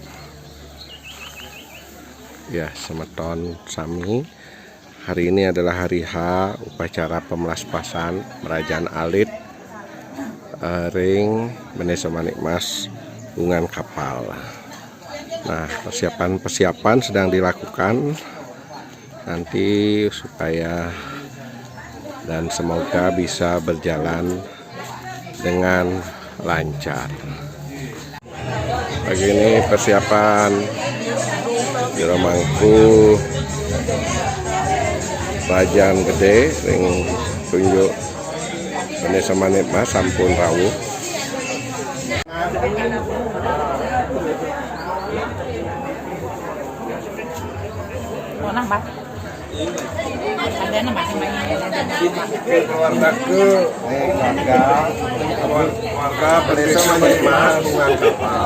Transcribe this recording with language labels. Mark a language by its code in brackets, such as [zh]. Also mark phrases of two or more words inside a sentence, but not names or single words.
[ban] Ya, semeton sami. [id] Hari ini adalah hari H upacara pemelaspasan Merajaan Alit ring Beneso Manikmas Bungan Kapal. Nah, persiapan sedang dilakukan nanti supaya dan semoga bisa berjalan dengan lancar. Pagi ini persiapan Jero Mangku Rajaan Gede ring tunjuk Beneso Manikmas [ban] sampun rawuh. [id] Mana Mbak? Ada nama Keluarga Beneso Manikmas Bungan Kapal.